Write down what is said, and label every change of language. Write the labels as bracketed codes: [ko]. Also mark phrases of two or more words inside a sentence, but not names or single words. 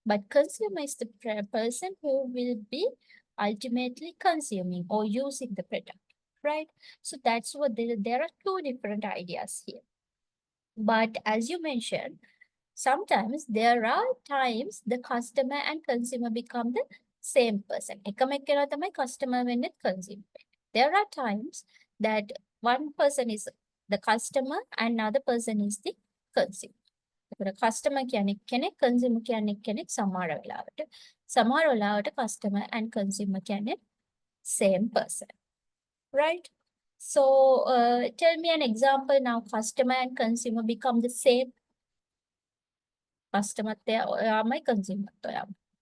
[en] But consumer is the person who will be ultimately consuming or using the product, right? So that's what there are two different ideas here. But as you mentioned, sometimes there are times the customer and consumer become the same person. [si] එකම එක්කෙනා තමයි customer වෙන්නෙත් consumer වෙන්නේ. [en] There are times that one person is the customer and another person is the consumer. [si] එතකොට customer කියන්නේ කෙනෙක්, consumer කියන්නේ කෙනෙක් සමහර වෙලාවට [en] customer and consumer [si] කියන්නේ [en] same person, [si] right? [en] So tell me an example now. Customer and consumer become the same. [si] Customer ඔයාමයි, consumer ඔයාමයි.